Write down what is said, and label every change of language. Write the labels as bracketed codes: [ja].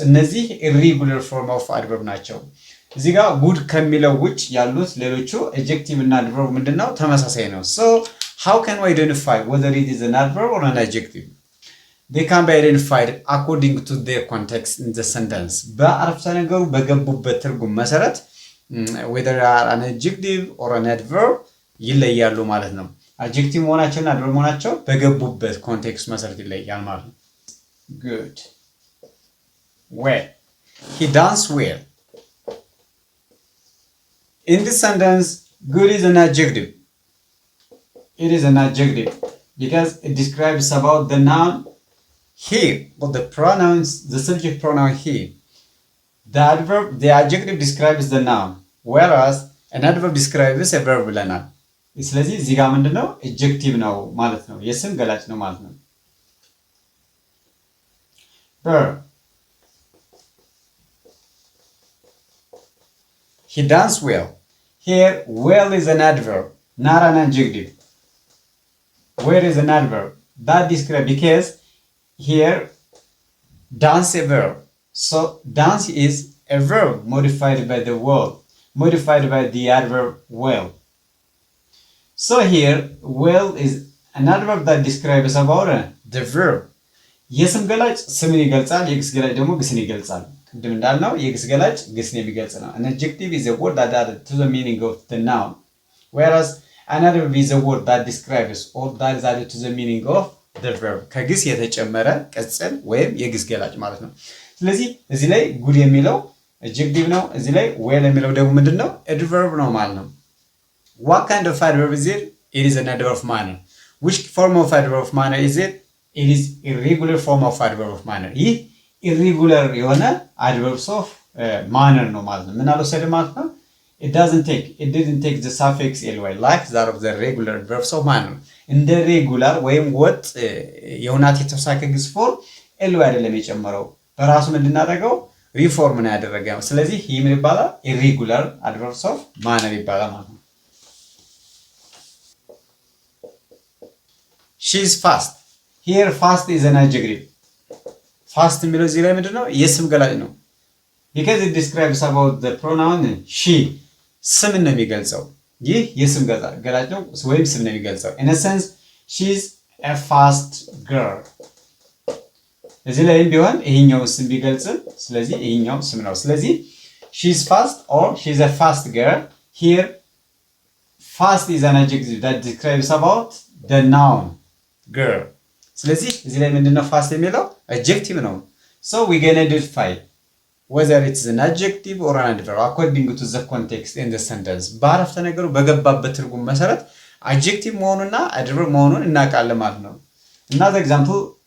[am] እነዚህ [en] irregular form of adverb [am] ናቸው። እዚህ ጋር good ከሚለው ውጭ ያሉት ሌሎቹ adjective እና adverb ምንድነው? ተመሳሳይ ነው። [en] So how can we identify whether it is an adverb or an adjective? They can be identified according to their context in the sentence. [am] በአረፍተ ነገሩ በገቡበት ትርጉም መሰረት [en] whether they are an adjective or an adverb [am] ይለያሉ ማለት ነው። adjective መሆናቸውና adverb መሆናቸው በገቡበት ኮንቴክስት መሰረት ይለያል ማለት ነው። Good. [en] Well, he danced well. In this sentence, good is an adjective. It is an adjective because it describes about the noun he, but the pronouns, the subject pronoun he. The adjective describes the noun, whereas an adverb describes a verb ብለናል። ስለዚህ እዚህ ጋር ምንድነው? adjective ነው ማለት ነው። የስም ገላጭ ነው ማለት ነው። Verb. He danced well. Here, well is an adverb, not an adjective. Where is an adverb? That describes because here dance a verb. So dance is a verb modified by the word, modified by the adverb well. So here well is an adverb that describes about the verb. [am] የስም ገላጭ ስምን ይገልጻል፣ የግስ ገላጭ ደግሞ ግስን ይገልጻል። ቅድም እንዳልነው የግስ ገላጭ ግስን የሚገልጽ ነው። [en] An adjective is a word that adds to the meaning of the noun, whereas an adverb is a word that describes or that is added to the meaning of the verb. [am] ከግስ የተጨመረ ቅጽል ወይም የግስ ገላጭ ማለት ነው። ስለዚህ እዚህ ላይ good የሚለው adjective ነው። እዚህ ላይ well የሚለው ደግሞ ምንድነው? [en] adverb [am] ነው ማለት ነው። [en] What kind of adverb is it? It is an adverb of manner. Which form of adverb of manner is it? It is irregular form of adverb of manner. [am] ይህ irregular የሆነ adverbs of manner ነው ማለት ነው። ምን አልወሰደም ማለት ነው? [en] It didn't take the suffix ly like that of the regular adverbs of manner. [am] እንደ ሬጉላር ወይም ወጥ የሁናቴ ተውሳከ ግስ ፎርም ly አይደለም የጨመረው። በራሱ ምንድናደርገው? ሪፎርም ነው ያደረገው። ስለዚህ ይህ ምን ይባላል? [en] irregular adverbs of manner [am] ይባላል ማለት ነው። [en] She is fast. Here fast is an adjective. [am] Fast የሚለው እዚህ ላይ ምንድነው? የስም ገላጭ ነው። [en] Because it describes about the pronoun she. [am] ስም ነው የሚገልጸው። ይህ የስም ገላጭ ነው ወይም ስም ነው የሚገልጸው። [en] In a sense, she is a fast girl [am] እዚህ ላይም ቢሆን ይሄኛው ስም ቢገልጽም ስለዚህ ይሄኛው ስም ነው ስለዚህ [en] she's fast or she's a fast girl here fast is an adjective that describes about the noun girl [am] ስለዚህ እዚህ ላይ ምንድነው [en] fast የሚለው adjective ነው so we're going to identify whether it's an adjective or an adverb according to the context in the sentence [am] በአረፍተ ነገሩ በገባበት ትርጉም መሰረት adjective መሆኑና adverb መሆኑን እናውቃለን ማለት ነው [en] another example